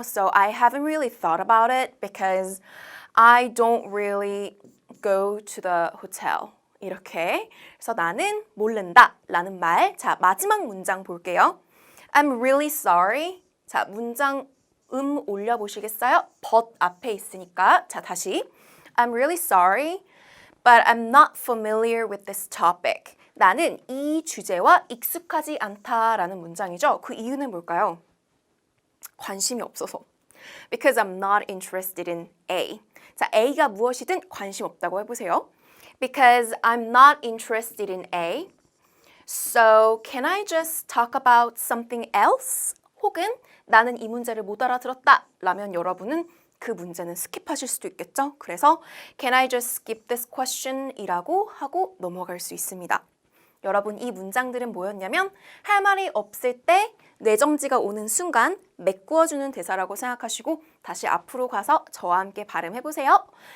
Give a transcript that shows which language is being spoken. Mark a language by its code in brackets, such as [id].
[en] So I haven't really thought about it because I don't really go to the hotel. [ko] 이렇게. 그래서 나는 모른다 라는 말. 자, 마지막 문장 볼게요. [en] I'm really sorry. [ko] 자, 문장 올려보시겠어요? but 앞에 있으니까. 자, 다시. [en] I'm really sorry, but I'm not familiar with this topic. [ko] 나는 이 주제와 익숙하지 않다라는 문장이죠. 그 이유는 뭘까요? 관심이 없어서. [en] Because I'm not interested in A. [ko] 자, A가 무엇이든 관심 없다고 해보세요. [en] Because I'm not interested in A. So can I just talk about something else? [ko] 혹은 나는 이 문제를 못 알아들었다 라면 여러분은 그 문제는 스킵하실 수도 있겠죠. 그래서 [en] Can I just skip this question? [ko] 이라고 하고 넘어갈 수 있습니다. 여러분 이 문장들은 뭐였냐면 할 말이 없을 때 뇌정지가 오는 순간 메꾸어주는 대사라고 생각하시고 다시 앞으로 가서 저와 함께 발음해보세요.